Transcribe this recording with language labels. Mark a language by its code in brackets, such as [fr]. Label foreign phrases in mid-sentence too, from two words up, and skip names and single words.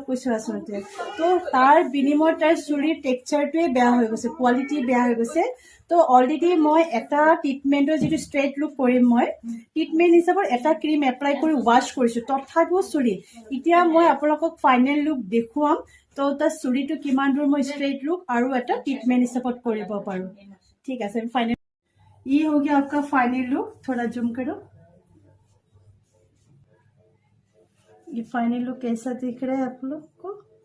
[as] কৈছো আচলতে তো তাৰ বিনিময়ত তাইৰ চুলিৰ টেক্সাৰটোৱে বেয়া হৈ গৈছে কোৱালিটি বেয়া হৈ গৈছে তো অলৰেডি মই এটা ট্ৰিটমেণ্টৰ যিটো [en] straight look [as] কৰিম মই ট্ৰিটমেণ্ট হিচাপত এটা [en] cream apply [as] কৰি ৱাছ কৰিছোঁ তথাপিও চুলি এতিয়া মই আপোনালোকক [en] final look [as] দেখুৱাম তো তাৰ চুলিটো কিমান দূৰ মই [en] straight look [as] আৰু এটা ট্ৰিটমেণ্ট হিচাপত কৰিব পাৰোঁ ঠিক আছে [hi] फाइनल ये हो गया आपका फाइनल लुक थोड़ा जूम करो ये फाइनल लुक कैसा दिख रहा है आप लोग को